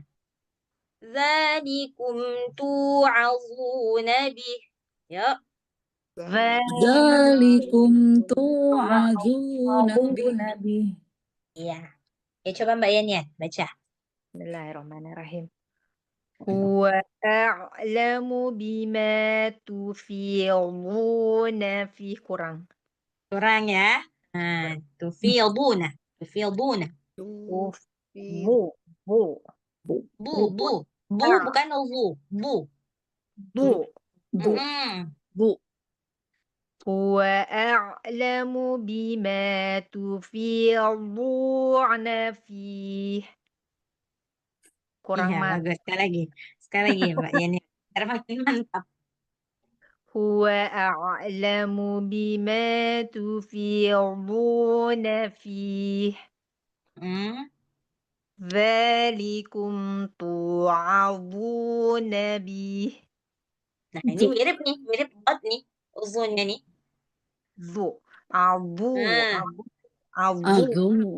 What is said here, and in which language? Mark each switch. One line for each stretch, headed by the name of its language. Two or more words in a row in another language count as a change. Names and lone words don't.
Arabic: ذلكم توعظون به. Yuk. ذلكم توعظون به.
Indonesian: Nabi. Iya. Ya, coba Mbak Yani baca.
Arabic: Bismillahirrahmanirrahim. هو أعلم بما تفيضون فيه.
Indonesian: Kurang. Kurang ya. Nah, tufiduna. Tufiduna. Bu. Bu. Bu bukan bu. Bu. Bu. Mm-mm. Bu.
Arabic: هو أعلم بما تفيضون فيه.
Indonesian: Kurang Iya, mas. bagus. Sekali lagi Mbak Yani. Biar makin mantap.
Arabic: هو أعلم بما تفيضون فيه. Hmm. ذلكم توعظون به.
Indonesian: Nah, ini mirip bot nih. Uzunnya nih. Zu. Abu. Nah, Abu.